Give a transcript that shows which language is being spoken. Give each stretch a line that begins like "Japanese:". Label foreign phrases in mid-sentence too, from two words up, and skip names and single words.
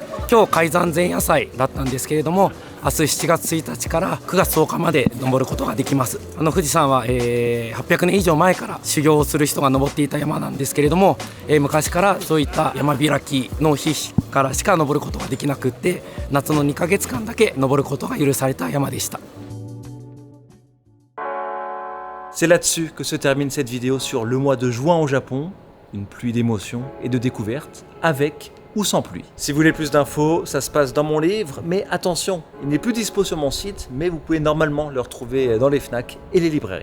Japanese: 今日海山前夜祭だったんですけれども、明日7月1日から9月10日まで登ることができます。富士山は、800年以上前から修行をする人が登っていた山なんですけれども、昔からそういった山開きの日からしか登ることができなくって、夏の2ヶ月間だけ登ることが許された山でした。
French: C'est là-dessus que se termine cette vidéo sur le mois de juin au Japon, une pluie d'émotions et de découvertes, avec ou sans pluie. Si vous voulez plus d'infos, ça se passe dans mon livre, mais attention, il n'est plus dispo sur mon site, mais vous pouvez normalement le retrouver dans les FNAC et les librairies.